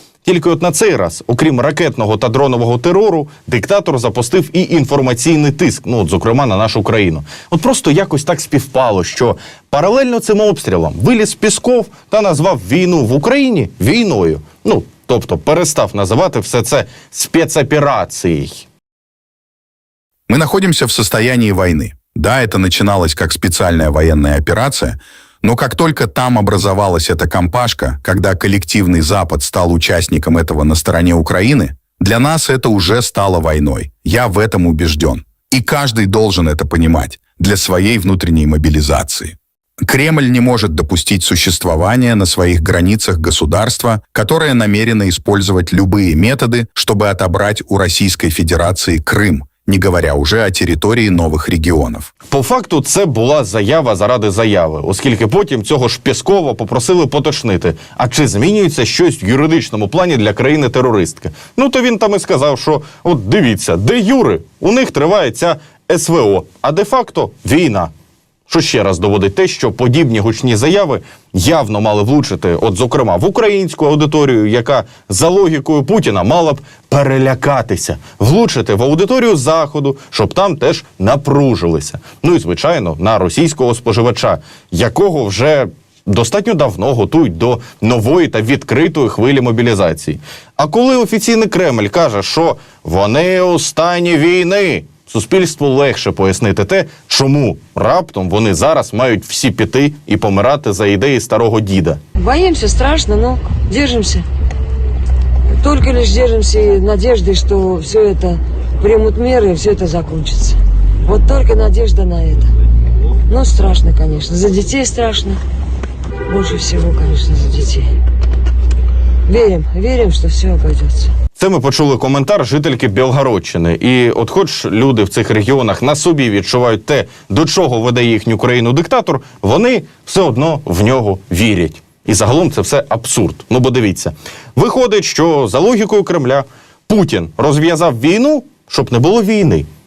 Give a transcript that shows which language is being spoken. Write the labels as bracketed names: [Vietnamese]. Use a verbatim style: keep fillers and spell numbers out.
[Ukrainian] Тільки от на цей раз, окрім ракетного та дронового терору, диктатор запустив і інформаційний тиск, ну, от, зокрема, на нашу країну. От просто якось так співпало, що паралельно цим обстрілам виліз Пісков та назвав війну в Україні війною. Ну, тобто перестав називати все це спецоперацією. [Russian] Мы находимся в состоянии войны. Да, это начиналось как специальная военная операция, но как только там образовалась эта компашка, когда коллективный Запад стал участником этого на стороне Украины, для нас это уже стало войной. Я в этом убежден. И каждый должен это понимать для своей внутренней мобилизации. Кремль не может допустить существования на своих границах государства, которое намерено использовать любые методы, чтобы отобрать у Российской Федерации Крым, не говоря уже о [Ukrainian] території нових регіонів. По факту це була заява заради заяви, оскільки потім цього ж Пєскова попросили поточнити, а чи змінюється щось в юридичному плані для країни-терористки. Ну то він там і сказав, що от дивіться, де юри, у них триває ця ес ве о, а де-факто війна. Що ще раз доводить те, що подібні гучні заяви явно мали влучити, от зокрема, в українську аудиторію, яка за логікою Путіна мала б перелякатися, влучити в аудиторію Заходу, щоб там теж напружилися. Ну і, звичайно, на російського споживача, якого вже достатньо давно готують до нової та відкритої хвилі мобілізації. А коли офіційний Кремль каже, що «вони у стані війни», суспільству легше пояснити те, чому раптом вони зараз мають всі піти і помирати за ідеї старого діда. Боїмося, страшно, но держимося. [Russian] Только лишь держимся и надеждой, что все это примут меры и все это закончится. Вот только надежда на это. Но страшно, конечно. За детей страшно. Больше всего, конечно, за детей. Верим, верим, что все обойдется. [Ukrainian] Це ми почули коментар жительки Білгородщини. І от хоч люди в цих регіонах на собі відчувають те, до чого веде їхню країну диктатор, вони все одно в нього вірять. І загалом це все абсурд. Ну бо дивіться, виходить, що за логікою Кремля Путін розв'язав війну, щоб не було війни.